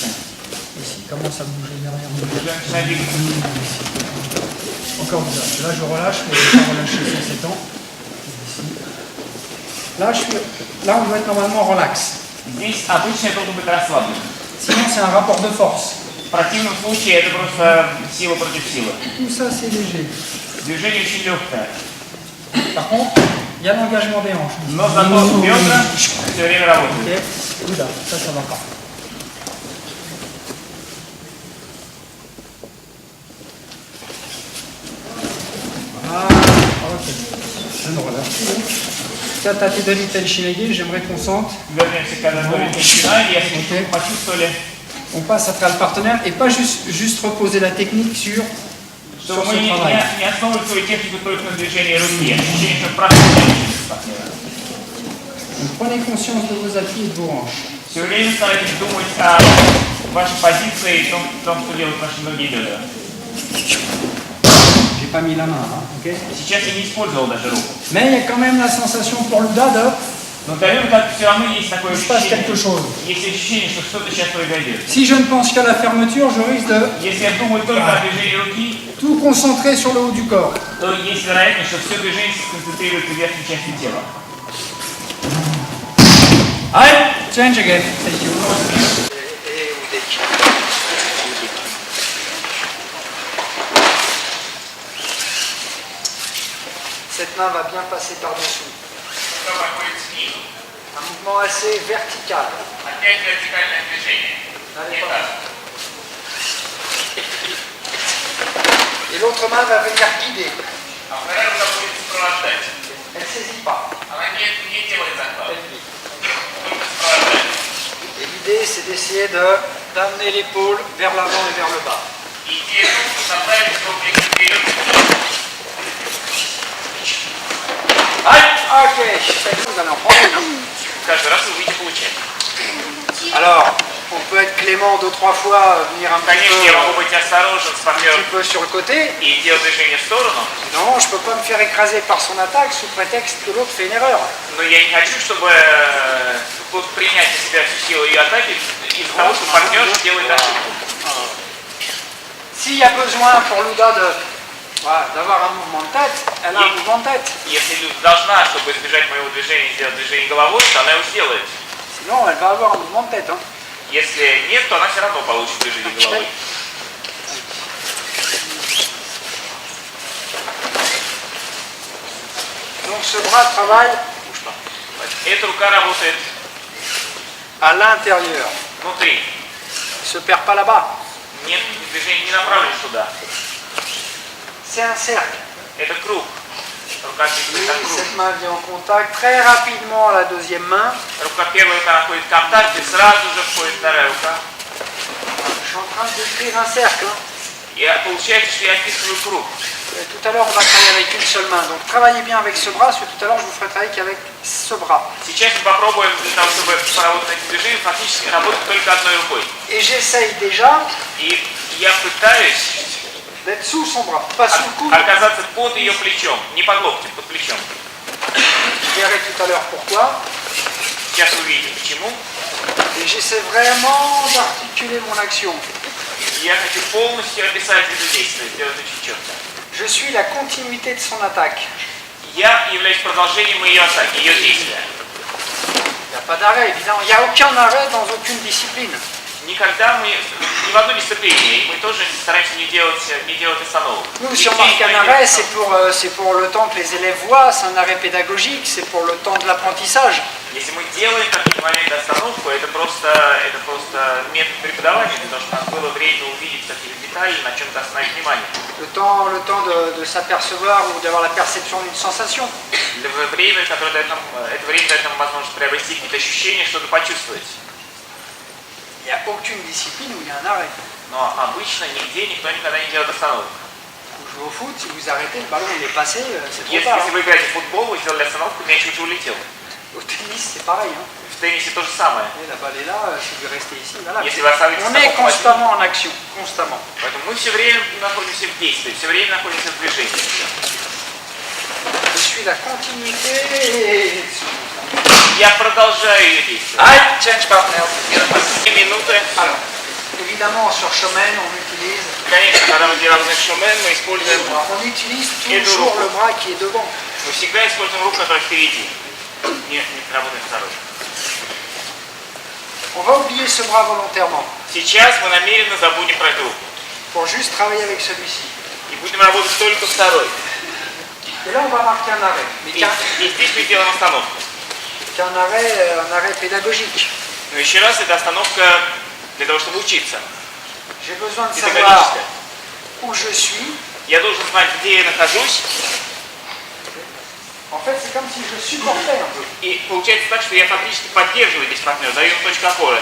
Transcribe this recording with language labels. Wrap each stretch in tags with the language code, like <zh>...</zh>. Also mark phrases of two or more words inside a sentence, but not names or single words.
<fr>Ici, commence à bouger derrière nous.</fr> <ru>Уже начинай двигаться.</ru> <fr>Encore bizarre. Là, je relâche, mais je ne vais pas relâcher sur ces temps. Ici. Là, on doit être normalement relax.</fr> <ru>Здесь обычно я должен быть расслаблен.</ru> <fr>Sinon, c'est un rapport de force.</fr> <ru>В противном случае это просто сила против силы.</ru> <fr>Tout ça, c'est léger.</fr> <ru>Движение очень легкое.</ru> <fr>Par contre, il y a l'engagement des hanches.</fr> <ru>Но зато бедра все время работают.</ru> <fr>Ok. Oula, ça va pas. Ah, ok. Je me relâche.</fr> <ru>Катати Давид Эльшинеги,</ru> <fr>j'aimerais qu'on sente.</fr> <ru>Вернемся к Анатолию Кичина, и если вы почувствовали,</ru> <fr>On passe à travers le partenaire et pas juste reposer la technique sur</fr> <ru>что</ru> <fr>ce</fr> <ru>мы не</ru> <fr>travail.</fr> <ru>основываем свою технику только на движении руки, ощущение, что проходит через партнера.</ru> <fr>Donc, prenez conscience de vos appuis et de vos hanches.</fr> <ru>Все время старайтесь думать о вашей позиции и том, что делают ваши ноги и бедра.</ru> <fr>J'ai pas mis la main, hein, ok.</fr> <ru>Сейчас я не использовал даже руку.</ru> <fr>Mais il y a quand même la sensation pour le dada,</fr> <ru>Но для как все равно есть такое</ru> <fr>il se passe quelque</fr> <ru>ощущение.</ru> <fr>chose.</fr> <ru>Есть ощущение, что что-то сейчас произойдет.</ru> <fr>Si je ne pense qu'à la fermeture, je risque de</fr> <ru>Если я думаю только о движении руки,</ru> <fr>tout concentrer sur le haut du corps.</fr> <ru>то есть вероятность, что все движение сконцентрируется в верхней части тела.</ru> <fr>Allez,</fr> <en>change again. Thank you.</en> <fr>Cette main va bien passer par-dessous. Un mouvement assez vertical.</fr> <ru>Опять вертикальное движение.</ru> <fr>Allez,</fr> <ru>Не</ru> <fr>pas.</fr> <ru>так.</ru> <fr>Et l'autre main va venir guider.</fr> <ru>А вторая рука будет сопровождать.</ru> <fr>Elle ne saisit pas.</fr> <ru>Она не делает захват,</ru> <fr>Elle guide.</fr> <ru>только сопровождает.</ru> <fr>Et l'idée, c'est d'essayer d'amener l'épaule vers l'avant et vers le bas.</fr> <ru>Идея в том, что направить руки вперед.</ru> <fr>Ok, vous allez en prendre une.</fr> <ru>Каждый раз вы будете получать.</ru> <fr>Alors, on peut être clément 2-3 fois, venir un</fr> <ru>Конечно, я могу быть осторожен с партнером</ru> <fr>petit peu sur le côté.</fr> <ru>и делать движение в сторону,</ru> <fr>Non, je ne peux pas me faire écraser par son attaque sous prétexte que l'autre fait une erreur.</fr> <ru>но я не хочу, чтобы принять на себя всю силу ее атаки из-за того, что партнер делает ошибку.</ru> <fr>S'il y a besoin pour Luda d'avoir un mouvement de tête, elle a un mouvement de tête.</fr> <ru>Если Люда должна, чтобы избежать моего движения, сделать движение головой, то она его сделает.</ru> <fr>Sinon, elle va avoir un mouvement de tête. Hein.</fr> <ru>Если нет, то она все равно получит движение головой.</ru> <fr>Donc ce bras travaille</fr> <ru>Эта рука работает</ru> <fr>à l'intérieur.</fr> <ru>внутри.</ru> <fr>Elle ne se perd pas là-bas.</fr> <ru>Нет, движение не направлено туда.</ru> <fr>C'est un cercle.</fr> <ru>Это круг. Рука</ru> <fr>Et</fr> <ru>чувствует как круг.</ru> <fr>cette main vient en contact très rapidement à la deuxième main.</fr> <ru>Рука первая рука находит контакт, и сразу же входит вторая рука.</ru> <fr>Je suis en train d'écrire un cercle. Hein.</fr> <ru>И получается, что я описываю круг.</ru> <fr>Et tout à l'heure, on va travailler avec une seule main. Donc travaillez bien avec ce bras, parce que tout à l'heure, je vous ferai travailler qu'avec ce bras.</fr> <ru>Сейчас мы попробуем для того, чтобы поработать на эти движения, фактически работать только одной рукой.</ru> <fr>Et j'essaye déjà</fr> <ru>И я пытаюсь</ru> <fr>d'être sous son bras, pas sous le coude.</fr> <ru>оказаться под ее плечом, не под локтем, под плечом.</ru> <fr>Vous verrez tout à l'heure pourquoi.</fr> <ru>Сейчас вы увидите почему.</ru> <fr>Et j'essaie vraiment d'articuler mon action.</fr> <ru>Я хочу полностью описать это действие, сделать очень четко.</ru> <fr>Je suis la continuité de son attaque.</fr> <ru>Я являюсь продолжением ее атаки, ее действия.</ru> <fr>Il n'y a pas d'arrêt, évidemment. Il n'y a aucun arrêt dans aucune discipline.</fr> <ru>Никогда мы, ни в одной дисциплине, мы тоже стараемся не делать остановок.</ru> <fr>Nous, si on marque un arrêt, c'est pour le temps que les élèves voient, c'est un arrêt pédagogique, c'est pour le temps de l'apprentissage.</fr> <ru>Если мы делаем в какие-то моменты остановку, это просто метод преподавания, для того, чтобы у нас было время увидеть какие-то детали, на чем-то остановить внимание.</ru> <fr>Le temps de s'apercevoir ou d'avoir la perception d'une sensation.</fr> <ru>Время, которое дает нам, это время дает нам возможность приобрести какие-то ощущения, что-то почувствовать.</ru> <fr>Il n'y a aucune discipline où il y a un arrêt.</fr> <ru>Но обычно нигде никто никогда не делает остановок.</ru> <fr>Vous jouez au foot, si vous arrêtez, le ballon il est passé, c'est trop</fr> <ru>Если</ru> <fr>tard.</fr> <ru>вы играете в футбол, вы сделали остановку, мяч уже улетел.</ru> <fr>Au tennis, c'est pareil. Hein.</fr> <ru>В теннисе то же самое.</ru> <fr>Et la balle est là, si vous restez ici, voilà.</fr> <ru>Если вы оставите</ru> <fr>On est</fr> <ru>остановку,</ru> <fr>constamment en action, constamment.</fr> <ru>поэтому мы все время находимся в действии, все время находимся в движении.</ru> <fr>Je suis la continuité.</fr> <ru>Я продолжаю ее действие.</ru> <en>Aïe, change partner.</en> <ru>2 минуты.</ru> <fr>Alors, évidemment, sur chemin, on utilise</fr> <ru>Конечно, когда мы делаем шумен, мы используем,</ru> <fr>On utilise toujours le bras qui est devant. мы всегда используем руку, которая впереди.</fr> <ru>Не работаем второй.</ru> <fr>On va oublier ce bras volontairement</fr> <ru>Сейчас мы намеренно забудем про эту руку.</ru> <fr>pour juste travailler avec celui-ci.</fr> <ru>И будем работать только второй.</ru> <fr>Et là, on va marquer un arrêt. Mais</fr> <ru>И здесь мы делаем остановку.</ru> <fr>qu'un arrêt pédagogique.</fr> <ru>Но еще раз, это остановка для того, чтобы учиться.</ru> <fr>J'ai besoin de savoir Pédagogique. où je suis.</fr> <ru>Я должен знать, где я нахожусь.</ru> <fr>En fait, c'est comme si je supportais un peu.</fr> <ru>И получается так, что я фактически поддерживаю здесь партнера, даю ему точку опоры.</ru>